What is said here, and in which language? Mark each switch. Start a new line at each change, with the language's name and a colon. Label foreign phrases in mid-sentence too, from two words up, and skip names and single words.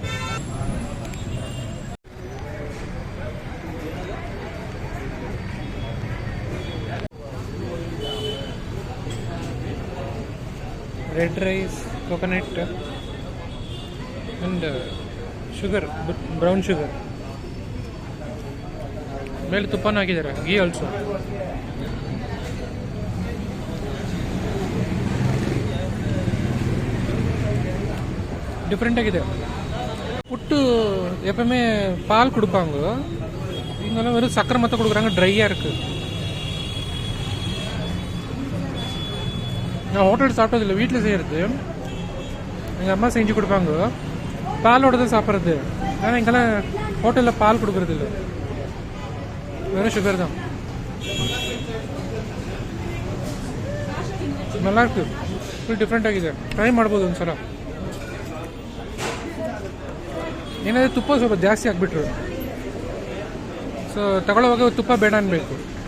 English: Red rice, coconut and sugar, brown sugar.
Kannada: ಮೇಲೆ ತುಪ್ಪನೂ ಹಾಕಿದ್ದಾರೆ,
English: ghee also.
Tamil: டிஃப்ரெண்ட் ஆகுது. புட்டு எப்பவுமே பால் கொடுப்பாங்க, இங்கெல்லாம் வெறும் சக்கரை மொத்தம் கொடுக்குறாங்க, ட்ரையாக இருக்குது. நான் ஹோட்டல் சாப்பிட்டதில்லை, வீட்டில் செய்கிறது. எங்கள் அம்மா செஞ்சு கொடுப்பாங்க, பாலோட தான் சாப்பிட்றது. ஆனால் இங்கெல்லாம் ஹோட்டலில் பால் கொடுக்குறது இல்லை, வெறும் சுகர் தான். நல்லா இருக்கு,
English: full different
Kannada: ಆಗಿದೆ. ಟ್ರೈ ಮಾಡ್ಬೋದು ಒಂದ್ಸಲ. ಏನಾದರೂ ತುಪ್ಪ ಸ್ವಲ್ಪ ಜಾಸ್ತಿ ಹಾಕ್ಬಿಟ್ರು, ಸೊ ತಗೊಳ್ಳೋವಾಗ ತುಪ್ಪ ಬೇಡ ಅನ್ಬೇಕು.